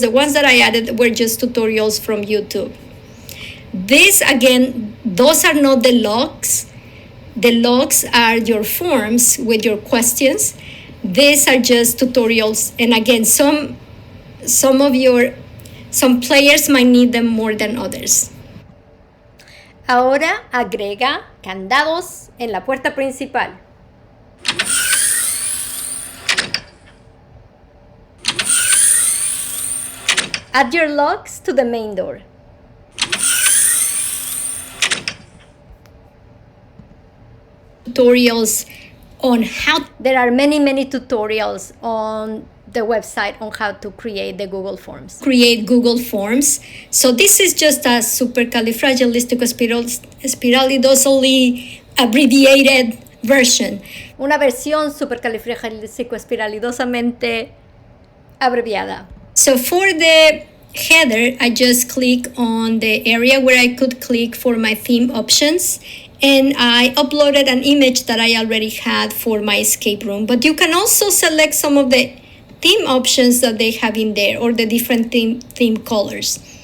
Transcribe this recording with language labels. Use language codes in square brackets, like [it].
[en] The ones that I added were just tutorials from YouTube. This, again, those are not the logs. The logs are your forms with your questions. These are just tutorials. And again, some players might need them more than others. [es] Ahora agrega candados en la puerta principal. [en] Add your locks to the main door. Tutorials on how... There are many tutorials on the website on how to create the Google Forms. Create Google Forms. So this is just a supercalifragilisticexpialidocious abbreviated version. [es] Una versión supercalifragilisticexpialidosamente abreviada. [en] So for the header, I just click on the area where I could click for my theme options, and I uploaded an image that I already had for my escape room. But you can also select some of the theme options that they have in there, or the different theme colors.